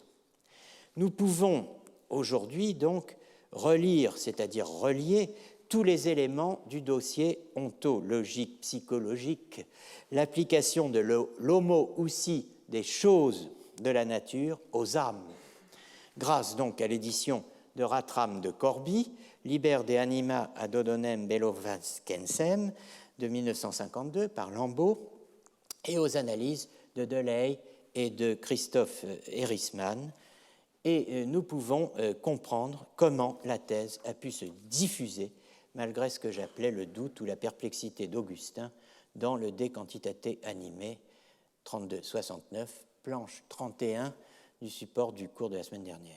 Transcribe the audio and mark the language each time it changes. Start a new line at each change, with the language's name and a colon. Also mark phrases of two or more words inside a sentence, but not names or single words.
French: Nous pouvons aujourd'hui donc relire, c'est-à-dire relier, tous les éléments du dossier ontologique, psychologique, l'application de l'homoousie des choses de la nature aux âmes. Grâce donc à l'édition de Ratram de Corbie, Liber de anima ad odonem bello vascensem, de 1952 par Lambeau et aux analyses de Delay et de Christophe Erisman. Et nous pouvons comprendre comment la thèse a pu se diffuser malgré ce que j'appelais le doute ou la perplexité d'Augustin dans le De Quantitate Animae 32-69, planche 31 du support du cours de la semaine dernière.